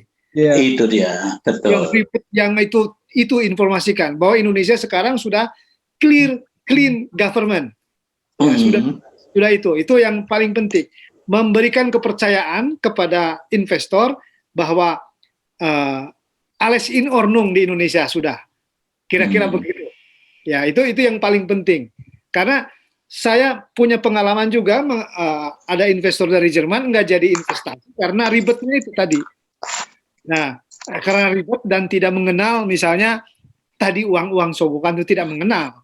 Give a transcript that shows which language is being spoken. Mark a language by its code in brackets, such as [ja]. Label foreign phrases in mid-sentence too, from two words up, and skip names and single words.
[id] Yeah. Itu dia, betul. Yang itu informasikan bahwa Indonesia sekarang sudah [en] clean government. [id] Ya, sudah itu yang paling penting. Memberikan kepercayaan kepada investor bahwa [de] alles in ordnung [id] di Indonesia sudah. Kira-kira begitu. Ya, itu yang paling penting. Karena saya punya pengalaman juga ada investor dari Jerman nggak jadi investasi karena ribetnya itu tadi. Nah, karena ribet dan tidak mengenal, misalnya tadi uang-uang sogokan itu tidak mengenal.